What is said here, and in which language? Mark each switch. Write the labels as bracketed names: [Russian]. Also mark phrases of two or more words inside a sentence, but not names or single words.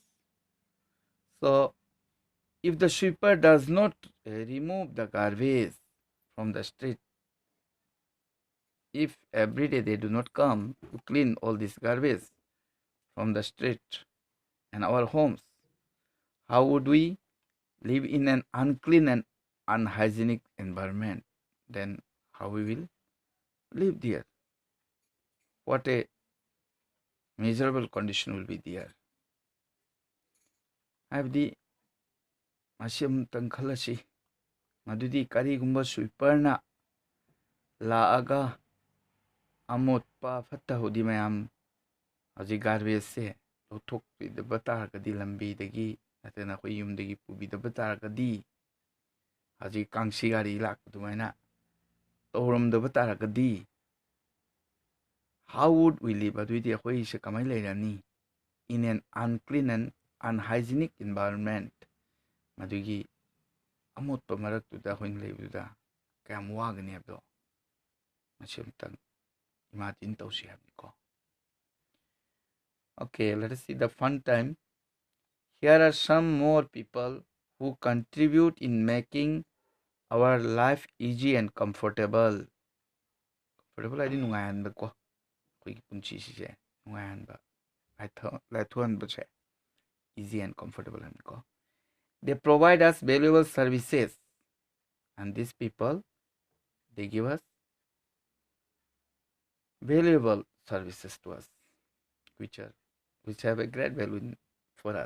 [English] So if the sweeper does not remove the garbage from the street, if every day they do not come to clean all this garbage from the street and our homes, how would we live in an unclean and unhygienic environment? Then how we will live there? What a miserable condition will be there. [Manipuri] ꯍꯥꯏꯕꯗꯤ ꯃꯁꯤ ꯑꯃꯨꯛꯇꯪ ꯈꯜꯂꯁꯤ ꯃꯗꯨꯗꯤ ꯀꯔꯤꯒꯨꯝꯕ ꯁ꯭ꯋꯤꯄꯔꯅ ꯂꯥꯛꯑꯒ ꯑꯃꯣꯠꯄ ꯐꯠꯇ ꯍꯥꯎꯊꯤ ꯃꯌꯥꯝ ꯍꯧꯖꯤꯛ ꯒꯥꯔꯕꯦꯖꯁꯦ ꯂꯧꯊꯣꯛꯄꯤꯗꯕ ꯇꯥꯔꯒꯗꯤ ꯂꯝꯕꯤꯗꯒꯤ ꯅꯠꯇ꯭ꯔꯒꯅ ꯑꯩꯈꯣꯏ ꯌꯨꯝꯗꯒꯤ ꯄꯨꯕꯤꯗꯕ ꯇꯥꯔꯒꯗꯤ ꯍꯧꯖꯤꯛ ꯀꯥꯡꯁꯤ ꯒꯥꯔꯤ ꯂꯥꯛꯄ ꯑꯗꯨꯃꯥꯏꯅ ꯇꯧꯔꯝꯗꯕ ꯇꯥꯔꯒꯗꯤ [English] how would we live? [Manipuri] ꯑꯗꯨꯏꯗꯤ ꯑꯩꯈꯣꯏꯁꯦ ꯀꯃꯥꯏꯅ ꯂꯩꯔꯅꯤ [English] in an unclean and unhygienic environment? [Manipuri] ꯃꯗꯨꯒꯤ ꯑꯃꯣꯠꯄ ꯃꯔꯛꯇꯨꯗ ꯑꯩꯈꯣꯏꯅ ꯂꯩꯕꯗꯨꯗ ꯀꯌꯥꯝ ꯋꯥꯒꯅꯤ ꯍꯥꯏꯕꯗꯣ ꯃꯁꯤ ꯑꯃꯇꯪ ꯏꯃꯥꯖꯤꯟ ꯇꯧꯁꯤ ꯍꯥꯏꯕꯅꯤꯀꯣ. [English] Okay, let us see the fun time. Here are some more people who contribute in making our life easy and comfortable. [Manipuri] Comfortable ꯍꯥꯏꯗꯤ ꯅꯨꯡꯉꯥꯏꯍꯟꯕꯀꯣ. ꯑꯩꯈꯣꯏꯒꯤ ꯄꯨꯟꯁꯤꯁꯦ ꯅꯨꯡꯉꯥꯏꯍꯟꯕ, ꯂꯥꯏꯊꯣꯛꯍꯟꯕꯁꯦ [English] easy and comfortable [Manipuri] ꯍꯥꯏꯕꯅꯤꯀꯣ. [English] They provide us valuable services, and these people, they give us valuable services to us, which have a great value for us.